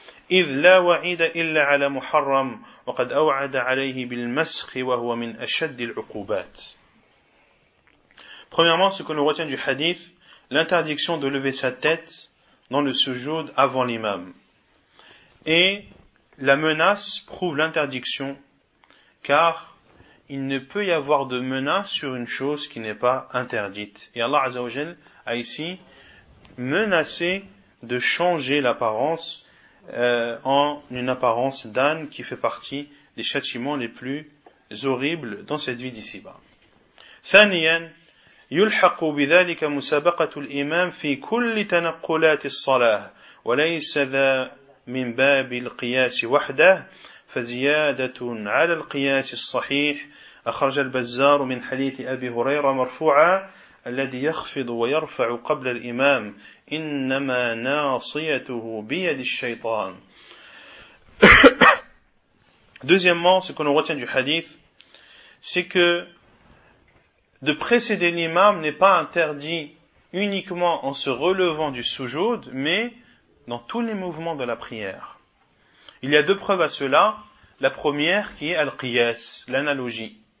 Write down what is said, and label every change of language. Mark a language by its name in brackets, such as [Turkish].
[Arabic] إذ لا وعيد إلا على محرم وقد أوعد عليه بالمسخ وهو من أشد العقوبات. [French] Premièrement, ce que l'on retient du hadith, l'interdiction de lever sa tête dans le sujoud avant l'imam. Et la menace prouve l'interdiction, car il ne peut y avoir de menace sur une chose qui n'est pas interdite. Et Allah Azza wa Jal a ici menacé de changer l'apparence en une apparence d'âne qui fait partie des châtiments les plus horribles dans cette vie d'ici-bas. [Arabic] Thaniyan, يلحق بذلك مسابقة الإمام في كل تنقلات الصلاة وليس ذا من باب القياس وحده فزيادة على القياس الصحيح أخرج البزار من حديث أبي هريرة مرفوعا الذي يخفض ويرفع قبل الإمام إنما ناصيته بيد الشيطان. [French] Deuxièmement, ce que l'on retient du hadith, c'est que de précéder l'imam n'est pas interdit uniquement en se relevant du sujoud, mais dans tous les mouvements de la prière. Il y a deux preuves à cela. La première qui est al-qiyas, l'analogie.